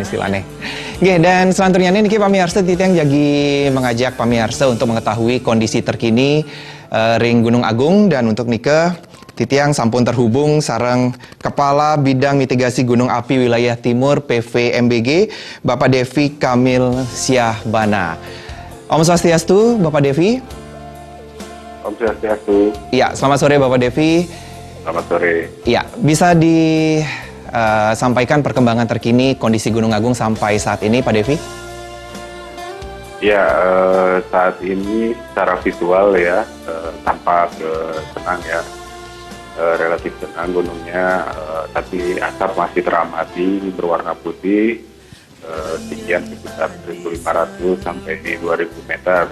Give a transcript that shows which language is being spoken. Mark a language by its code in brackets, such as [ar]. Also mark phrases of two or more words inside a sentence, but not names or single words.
[id] istilahnya. Oke, dan selanjutnya [ban] niki pamirsa titiang jagi [id] mengajak pamirsa untuk mengetahui kondisi terkini ring Gunung Agung, dan untuk [ban] nike titiang sampun [id] terhubung sareng Kepala Bidang Mitigasi Gunung Api Wilayah Timur PVMBG, Bapak Devi Kamil Syahbana. Om Swastiastu, Bapak Devi. Om Swastiastu. Iya, selamat sore Bapak Devi. Selamat sore. Iya, bisa disampaikan perkembangan terkini kondisi Gunung Agung sampai saat ini, Pak Devi? Ya, saat ini secara visual ya tampak tenang ya, relatif tenang gunungnya, tapi asap masih teramati berwarna putih, tinggian sekitar 1.500 sampai di 2.000 meter.